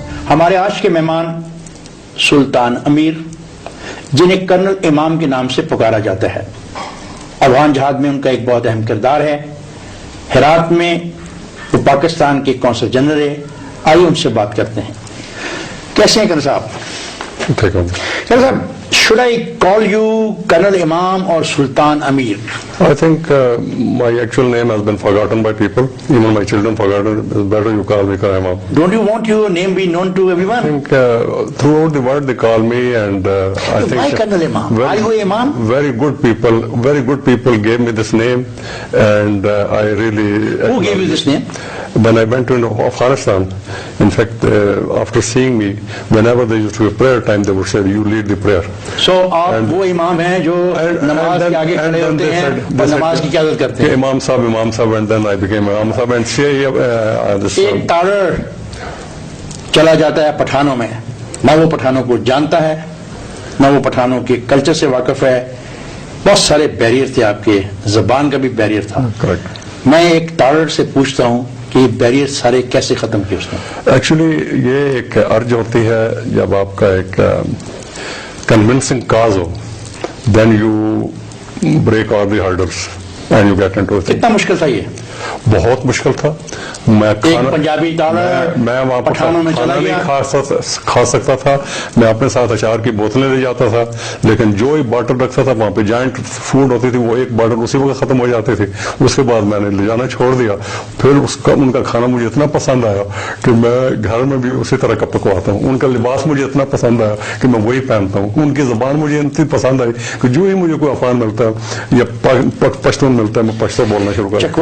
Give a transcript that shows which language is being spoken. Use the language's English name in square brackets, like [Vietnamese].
[Urdu] ہمارے آج کے مہمان سلطان امیر، جنہیں کرنل امام کے نام سے پکارا جاتا ہے، افغان جہاد میں ان کا ایک بہت اہم کردار ہے۔ ہرات میں وہ پاکستان کے کونسل جنرل ہے۔ آئیے ان سے بات کرتے ہیں۔ کیسے ہیں کرنل صاحب؟ کرنل صاحب، [English] should I call you Colonel Imam or Sultan Amir? I think my actual name has been forgotten by people. Even my children forgotten. It's better you call me Colonel Imam. Don't you want your name be known to everyone? I think throughout the world they call me, and I think why Colonel Imam? Are you Imam? Very good people gave me this name, and I really. Who gave you this name? When I went to Afghanistan, in fact, after seeing me, whenever there used to be prayer time, they would say, "You lead the prayer." So [Urdu] آپ وہ امام ہیں جو نماز کے آگے کھڑے ہوتے ہیں اور نماز کی قیادت کرتے ہیں؟ [English] امام صاحب, and then I became Imam صاحب. And [Urdu] ایک تارڑ چلا جاتا ہے پٹھانوں میں، نہ وہ پٹھانوں کو جانتا ہے، نہ وہ پٹھانوں کے کلچر سے واقف ہے۔ بہت سارے بیریئر تھے، آپ کے زبان کا بھی بیریئر تھا۔ میں ایک تارڑ سے پوچھتا ہوں کہ یہ بیریئر سارے کیسے ختم کیے اس نے؟ ایکچولی یہ ایک ارج ہوتی ہے، جب آپ کا ایک [English] convincing cause ho, then you break all the hurdles and you get into it. [Urdu] کتنا مشکل تھا یہ؟ بہت مشکل تھا۔ میں پنجابی میں وہاں پر کھانا نہیں کھا سکتا تھا۔ میں اپنے ساتھ اچار کی بوتلیں لے جاتا تھا، لیکن جو ایک باٹل رکھتا تھا وہاں پہ جائنٹ فوڈ ہوتی تھی، وہ ایک باٹل اسی وقت ختم ہو جاتی تھی۔ اس کے بعد میں نے لے جانا چھوڑ دیا۔ پھر ان کا کھانا مجھے اتنا پسند آیا کہ میں گھر میں بھی اسی طرح کا پکواتا ہوں۔ ان کا لباس مجھے اتنا پسند آیا کہ میں وہی پہنتا ہوں۔ ان کی زبان مجھے اتنی پسند آئی کہ جو ہی مجھے کوئی افغان ملتا ہے یا پشتون ملتا ہے، میں پشتو بولنا شروع کرتا ہوں۔